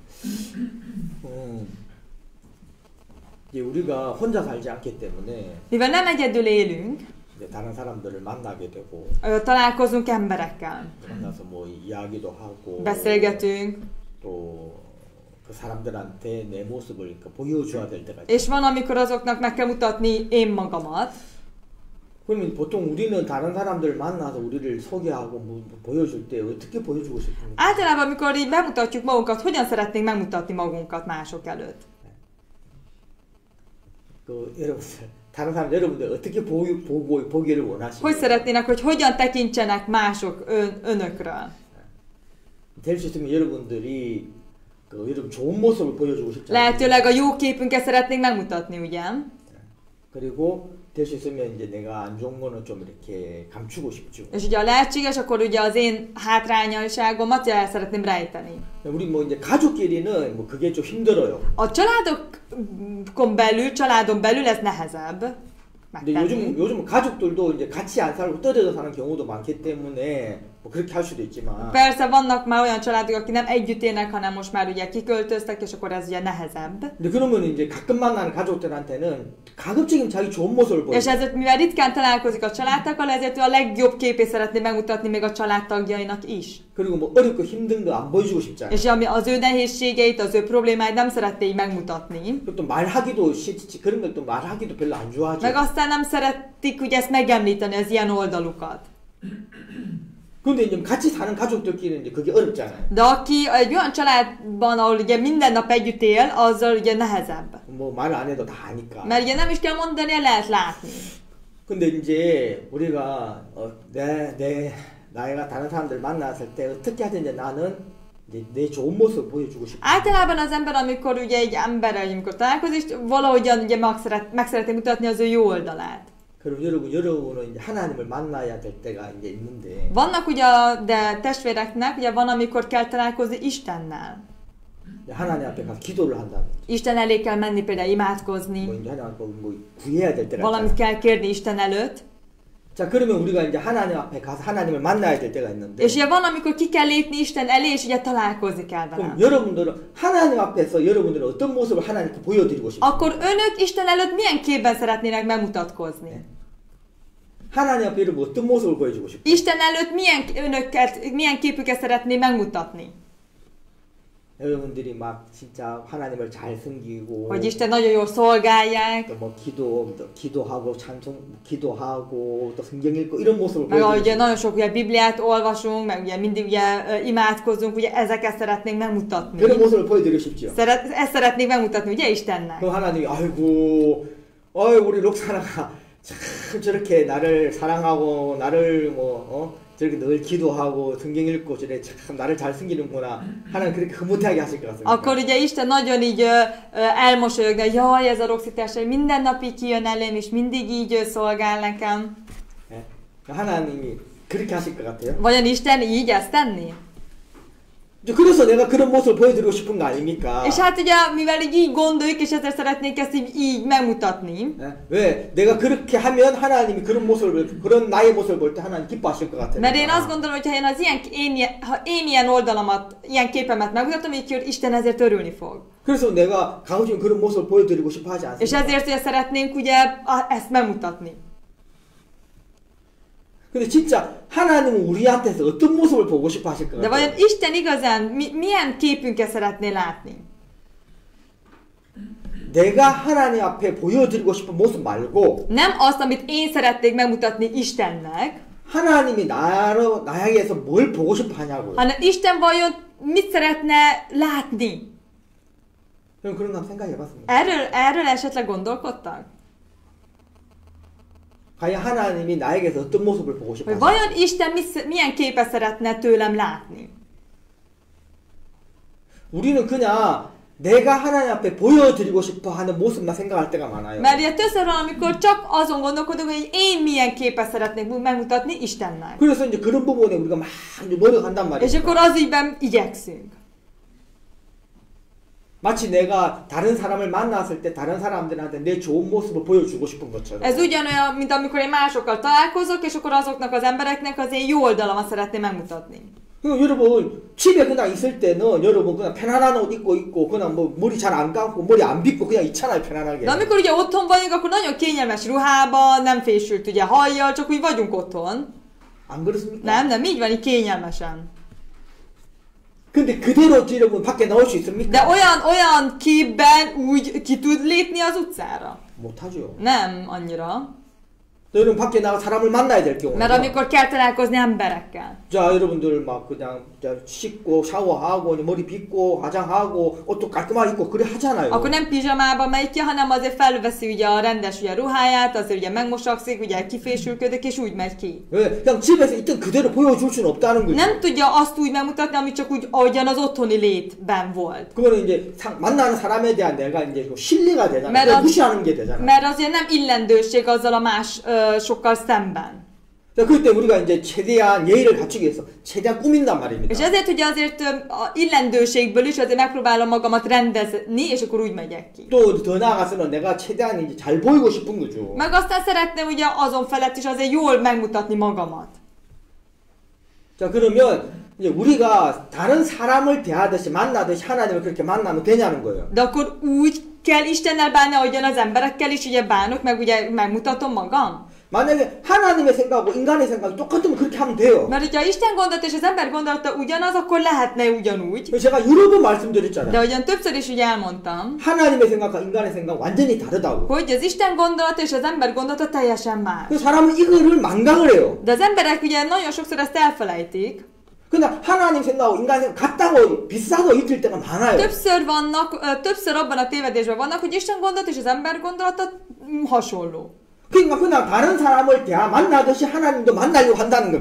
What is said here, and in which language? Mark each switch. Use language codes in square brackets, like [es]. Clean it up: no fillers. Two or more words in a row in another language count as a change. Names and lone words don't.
[hu] Mivel nem egyedül élünk, találkozunk emberekkel. Beszélgetünk. És van, amikor azoknak meg kell mutatni én magamat. [ko] 그러면 보통 우리는 다른 사람들 만나서 우리를 소개하고 보여줄 때 어떻게 보여주고 싶습니까? [hu] általában, amikor így bemutatjuk magunkat, hogyan szeretnénk megmutatni magunkat mások előtt? [ko] 여러분들, 다른 사람 여러분들 어떻게 보기를 원하시나요? [hu] Hogy szeretnének, hogy hogyan tekintsenek mások önökről? [ko] 될 수 있으면 여러분들이 여러분 좋은 모습을 보여주고 싶잖아요. [hu] Lehetőleg a jó képünket szeretnénk megmutatni, ugye? [ko] 그리고 될 수 있으면 이제 내가 안 좋은 거는 좀 이렇게 감추고 싶죠. [hu] És ugye a lehetséges, akkor ugye az én hátrányosságomat el szeretném rejteni. [ko] 우리 뭐 이제 가족끼리는 뭐 그게 좀 힘들어요. [hu] A családon belül ez nehezebb. [ko] 근데 요즘 가족들도 이제 같이 안 살고 떨어져 사는 경우도 많기 때문에 뭐 그렇게 할 수도 있지만 [hu] Persze vannak már olyan családok, akik nem együtt élnek, hanem most már ugye kiköltöztek, és akkor ez ugye nehezebb. [ko] 근데 그러면 이제 가끔 만나는 가족들한테는 가급적이면 자기 좋은 모습을 보여. [hu] És ezért, mivel ritkán találkozik a családtakkal, ezért ő a legjobb képét szeretné megmutatni még a családtagjainak is. [ko] 그리고 뭐 어렵고 힘든 거 안 보여주고 싶잖아요. [hu] És ami az ő nehézségeit, az ő problémáit nem szeretné így megmutatni. [ko] 또 말하기도 싫지. 그런 걸 또 말하기도 별로 안 좋아하죠. [hu] Meg aztán nem szeretik ugye ezt megemlíteni, az ilyen oldalukat. [ko] 근데 이제 같이 사는 가족들끼리는 이제 그게 어렵잖아요. [hu] De aki egy olyan családban, ahol ugye minden nap együtt él, azzal ugye nehezebb. [ko] 뭐 말 안 해도 다 아니까. [hu] Mert ugye nem is kell mondani, lehet látni. [ko] 근데 이제 우리가 나이가 다른 사람들 만났을 때 어떻게 하든지 나는 이제 내 좋은 모습을 보여주고 싶어. [hu] Általában az ember, amikor ugye egy emberrel, amikor találkozik, valahogyan ugye meg szeretné mutatni az ő jó oldalát. [ko] 그럼 여러분은 이제 하나님을 만나야 될 때가 이제 있는데. [hu] Vannak ugye, de testvéreknek ugye van, amikor kell találkozni Istennel. [ko] 하나님 앞에 가서 기도를 한다면. [hu] Isten elé kell menni például imádkozni. [ko] 뭐 이제 하나님 앞에 뭐 구해야 될 때가 [hu] Valamit [ko] 있잖아요. [hu] kell kérni Isten előtt. [ko] 자, 그러면 우리가 이제 하나님 앞에 가서 하나님을 만나야 될 때가 있는데. [hu] És ugye van, amikor ki kell lépni Isten elé, és ugye találkozni kell vele. [ko] 그럼 여러분들은 하나님 앞에서 여러분들은 어떤 모습을 하나님께 보여드리고 싶어요? [hu] Akkor önök Isten előtt milyen képben szeretnének megmutatkozni? [ko] 하나님 앞에 여러분 어떤 모습을 보여주고 싶어요? [hu] Isten előtt milyen képüket szeretné megmutatni? [ko] 여러분들이 막 진짜 하나님을 잘 섬기고 [hu] Hogy Isten nagyon jól szolgálják, [ko] 또 기도하고 기도하고 또 성경 읽고 이런 모습을 [hu] meg [ko] 보여주고 [hu] ugye nagyon sok ugye Bibliát olvasunk, meg ugye mindig ugye imádkozunk, ugye ezeket szeretnénk megmutatni. [ko] 그런 모습을 보여드리고 싶죠. [hu] Ezt szeretnénk megmutatni, ugye Istennek. [ko] 그럼 하나님이 아이고 우리 록사나가 참 저렇게 나를 사랑하고 나를 저렇게 늘 기도하고 성경 읽고 저래 참 나를 잘 섬기는구나 하나님 그렇게 흐뭇하게 하실 것 같습니다. [hu] Akkor ugye Isten nagyon így elmosolyogna, jaj, ez a Roxy testvér minden nap így kijön elém, és mindig így szolgál nekem. [ko] 하나님이 그렇게 하실 것 같아요. [hu] Vajon Isten így ezt tenni? [ko] 그래서 내가 그런 모습을 보여드리고 싶은 거 아닙니까? [hu] És hát ugye, mivel így gondoljuk, és ezért szeretnék ezt így megmutatni. [ko] 왜? 내가 그렇게 하면 하나님이 그런 나의 모습을 볼 때 하나님 기뻐하실 것 같아요. [hu] Mert én azt gondolom, hogy ha én ilyen oldalamat, ilyen képemet megmutatom, így Isten ezért örülni fog. [ko] 그래서 내가 가급적 그런 모습을 보여드리고 싶어 하지 않습니까? [hu] És ezért ugye szeretnénk ugye ezt megmutatni. [ko] 근데 진짜 하나님은 우리한테서 어떤 모습을 보고 싶어 하실 것 [hu] De [ko] 같아요? [hu] vajon Isten igazán milyen képünket szeretné látni? [ko] 내가 하나님 앞에 보여드리고 싶은 모습 말고 [hu] Nem azt, amit én szeretnék megmutatni Istennek, [ko] 하나님이 나에게서 뭘 보고 싶어 하냐고요. [hu] hanem Isten vajon mit szeretne látni? [ko] 그럼 그런 거 한번 생각해 봤습니다. [hu] Erről esetleg gondolkodtak? [ko] 과연 하나님이 나에게서 어떤 모습을 보고 싶어 [hu] Hogy [ko] 하냐고요. [hu] vajon Isten milyen képet szeretne tőlem látni? [ko] 우리는 그냥 내가 하나님 앞에 보여드리고 싶어 하는 모습만 생각할 때가 많아요. [hu] Mert ugye többször van, amikor csak azon gondolkodunk, hogy én milyen képet szeretnék megmutatni Istennek. [ko] 그래서 이제 그런 부분에 우리가 막 이제 노력한단 [hu] És [ko] 말이에요. [hu] akkor az ügyben igyekszünk. [ko] 마치 내가 다른 사람을 만났을 때 다른 사람들한테 내 좋은 모습을 보여주고 싶은 것처럼. [hu] Ez ugyanolyan, mint amikor én másokkal találkozok, és akkor azoknak az embereknek az én jó oldalamat szeretném megmutatni. [ko] 여러분 집에 그냥 있을 때는 여러분 그냥 편안한 옷 입고 있고 그냥 뭐 머리 잘 안 감고 머리 안 빗고 그냥 있잖아요 편안하게. [hu] De amikor ugye otthon vagyunk, akkor nagyon kényelmes ruhában, nem fésült ugye hajjal, csak úgy vagyunk otthon. [ko] 안 그렇습니까? [hu] Nem, így van, így kényelmesen. [ko] 근데 그대로 여러분 밖에 나올 수 있습니까? [hu] De olyan képben úgy ki tud lépni az utcára? [ko] 못하죠. [hu] Nem annyira. [ko] 여러분 밖에 나가 사람을 만나야 될 경우. [hu] Mert amikor kell találkozni emberekkel. [ko] 자 여러분들 막 그냥 씻고 샤워하고 머리 빗고 화장하고 옷도 깔끔하게 입고 그래 하잖아요. [hu] Akkor nem pizsamába megy ki, hanem azért felveszi ugye a rendes ugye ruháját, azért ugye megmosakszik, ugye kifésülködik, és úgy megy ki. [ko] 왜? 그냥 집에서 있던 그대로 보여줄 수는 없다는 거죠. [hu] Nem tudja azt úgy megmutatni, ami csak úgy ahogyan az otthoni létben volt. [ko] 그거는 이제 만나는 사람에 대한 내가 이제 좀 신뢰가 되잖아요. [hu] mert [ko] 무시하는 게 되잖아요. [hu] mert azért nem illendőség azzal a más sokkal szemben. [ko] 자, 그때 우리가 이제 최대한 예의를 갖추기 위해서 최대한 꾸민단 말입니다. [hu] És ezért ugye azért a illendőségből is azért megpróbálom magamat rendezni, és akkor úgy megyek ki. [ko] 또 더 나아가서는 내가 최대한 이제 잘 보이고 싶은 거죠. [hu] Meg aztán szeretném ugye azon felett is azért jól megmutatni magamat. [ko] 자, 그러면 이제 우리가 다른 사람을 대하듯이 만나듯이 하나님을 그렇게 만나면 되냐는 거예요. [hu] De akkor úgy kell Istennel bánni, ahogyan az emberekkel is ugye bánok, meg ugye megmutatom magam? [ko] 만약에 하나님의 생각하고 인간의 생각이 똑같으면 그렇게 하면 돼요. [hu] Mert hogyha Isten gondolata és az ember gondolata ugyanaz, akkor lehetne ugyanúgy. [ko] 제가 여러 번 [hu] De [ko] 말씀드렸잖아요. [hu] ahogyan többször is ugye elmondtam, [ko] 하나님의 생각과 인간의 생각 완전히 다르다고. [hu] hogy az Isten gondolata és az ember gondolata teljesen más. [ko] 그 사람은 이거를 망각을 해요. [hu] De az emberek ugye nagyon sokszor ezt elfelejtik. [ko] 근데 하나님 생각하고 인간 생각 같다고 비슷하고 있을 때가 많아요. [hu] Többször abban a tévedésben vannak, hogy Isten gondolat és az ember gondolata hasonló. [ko] 그러니까 그냥 다른 사람을 만나듯이 하나님도 만나려고 한다는 겁니다.